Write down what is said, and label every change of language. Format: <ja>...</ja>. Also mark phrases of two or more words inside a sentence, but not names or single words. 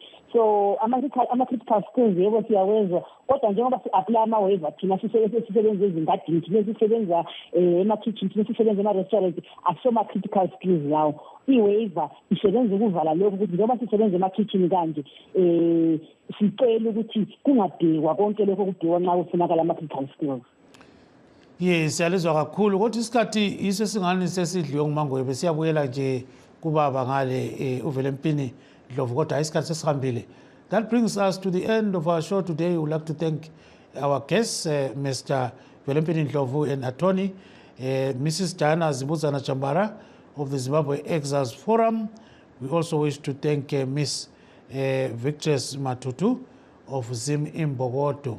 <nd>So ama-</nd> <en>critical skills</en> <nd>yebo siyawezwa, kodwa njengoba si-apply ama-waiver thina sisebenza ezingadini, thina sisebenza ema-kitchen, thina sisebenza ema-restaurant, asoma-</nd> <en>critical skills</en> <nd>lawo. I-waiver isebenza ukuvala lokhu ukuthi njengoba sisebenza ema-kitchen kanje sicela ukuthi kungadingwa konke lokho okudingwa nxa kufunakala ama-</nd> <en>critical skills. Yes,</en> <nd>siyalizwa kakhulu kodwa isikhathi yiso singani sesidliwe ngumangwebe. Siyabuyela nje kubaba ngale uVelempini Ndlovu kodwa isikhathi sesihambile.</nd> <en>That brings us to the end of our show today. We would like to thank our guests, Mr. Velempini Ndlovu and attorney, Mrs. Diana Zimbabweans Chambara of the Zimbabwe Exiles Forum. We also wish to thank Ms. Victress Matutu of Zim Imbogoto.</en>